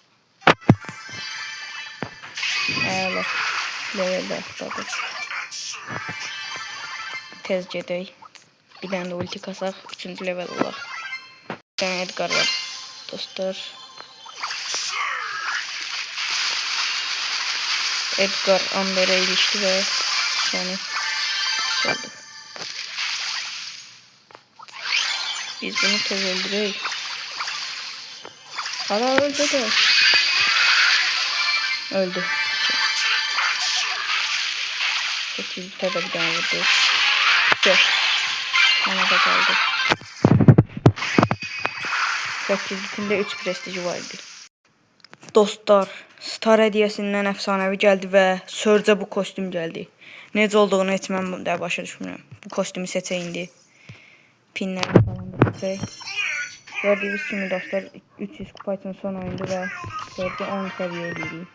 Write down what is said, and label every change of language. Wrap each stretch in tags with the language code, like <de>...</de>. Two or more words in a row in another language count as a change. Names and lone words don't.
<az>Evet, leveldə atladı. Tez gedək. Bir dənə də ulti kasaq, 3-cü level olaq. Bir dənə Edgar var dostlar. Edgar Amber'e ilişti və yani oldu. Biz bunu tez öldürək.</az> <tr>Hala öldü de. Öldü. 8 bir tane vurdu. Yok. Ona da kaldı. 8 bitinde 3 prestiji vardı.</tr> <az>Dostlar, Star hediyəsindən əfsanəvi gəldi və Surge'a bu kostyum gəldi. Necə olduğunu heç mən də başa düşmürəm. Bu kostyumu seçək indi. Pinləri falan da seçək. Gördüyünüz kimi dostlar 300 kupa üçün son oyundu və Surge'ı 10 səviyyə edirik.</az>